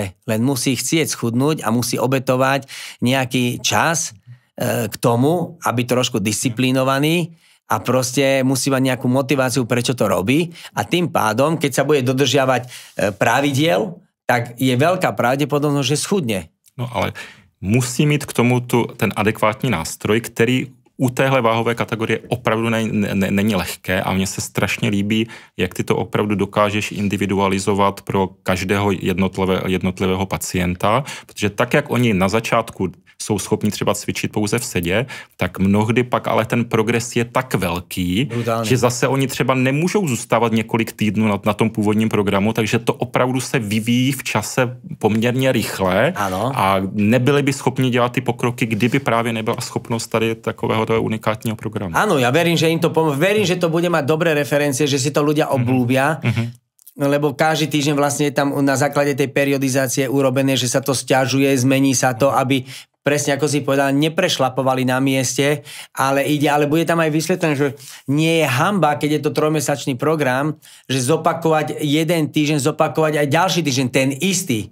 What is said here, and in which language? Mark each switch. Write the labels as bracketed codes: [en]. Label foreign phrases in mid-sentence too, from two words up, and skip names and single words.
[sk] Len musí chcieť schudnúť a musí obetovať nejaký čas k tomu, aby trošku disciplinovaný a proste musí mať nejakú motiváciu, prečo to robí. A tým pádom, keď sa bude dodržiavať pravidiel, tak je veľká pravdepodobnosť, že schudne. [cs] No ale musí mít k tomu ten adekvátní nástroj, který u téhle váhové kategorie opravdu není lehké a mně se strašně líbí, jak ty to opravdu dokážeš individualizovat pro každého jednotlivého pacienta, protože tak, jak oni na začátku jsou schopni třeba cvičit pouze v sedě, tak mnohdy pak ale ten progres je tak velký, brutálně, že zase oni třeba nemůžou zůstávat několik týdnů na tom původním programu, takže to opravdu se vyvíjí v čase poměrně rychle. Ano. A nebyli by schopni dělat ty pokroky, kdyby právě nebyla schopnost tady takového unikátního programu. [sk] Áno, ja verím, že im to pomôže. Verím, že to bude mať dobré referencie, že si to ľudia obľúbia. Lebo každý týždeň vlastne je tam na základe tej periodizácie urobené, že sa to sťažuje, zmení sa to, aby presne ako si povedal, neprešlapovali na mieste, ale bude tam aj vysvetlené, že nie je hanba, keď je to 3-mesačný program, že zopakovať jeden týždeň, zopakovať aj ďalší týždeň, ten istý.